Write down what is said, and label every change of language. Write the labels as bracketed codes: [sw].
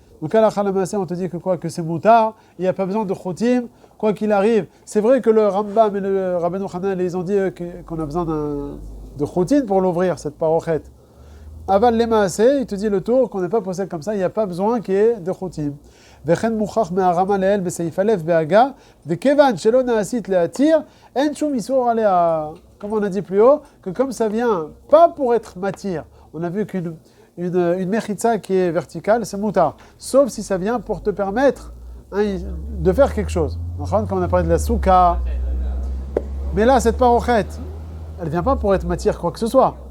[fr] Donc, Allah les maaseh, on te dit que quoi? Que c'est moutar, il n'y a pas besoin de chotim, quoi qu'il arrive. C'est vrai que le Rambam et le Rabbeinu Hanan, ils ont dit qu'on a besoin de chotim pour l'ouvrir, cette parochet. Aval les maaseh, il te dit le tour, qu'on n'est pas possède comme ça, il n'y a pas besoin qu'il y ait de chotim. [he] וכן מוכח מהרמה לאל בסעיף א' בהגה, וכיוון שלא נעשית להתיר, אין שום איסור עליה. [fr] Comme on a dit plus haut, que comme ça vient pas pour être matière, on a vu qu'une mechitza qui est verticale, c'est moutar. Sauf si ça vient pour te permettre de faire quelque chose. Comme on a parlé de la souka. Mais là, cette parochette, elle vient pas pour être matière quoi que ce soit.